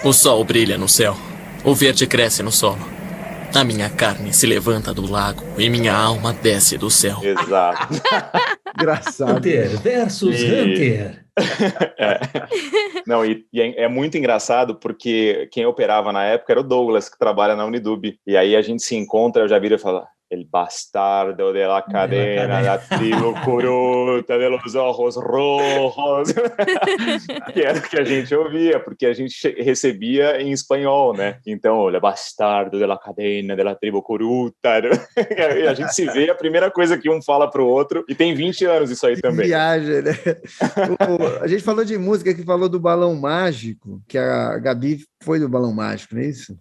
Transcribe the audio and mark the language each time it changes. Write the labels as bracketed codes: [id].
[pt] O sol brilha no céu, o verde cresce no solo. A minha carne se levanta do lago e minha alma desce do céu. Exato. Engraçado. Hunter versus Hunter. Não, e é muito engraçado porque quem operava na época era o Douglas, que trabalha na Unidub. E aí a gente se encontra, eu já viro e falo... [es] El bastardo de la cadena, la tribu curuta de los ojos rojos. [pt] Que era o que a gente ouvia, porque a gente recebia em espanhol, né? [es] Então, el bastardo de la cadena, de la tribu curuta. [pt] E a gente se vê, a primeira coisa que um fala pro outro, e tem 20 anos isso aí também. Viagem, né? A gente falou de música, que falou do Balão Mágico, que a Gabi foi do Balão Mágico, não é isso?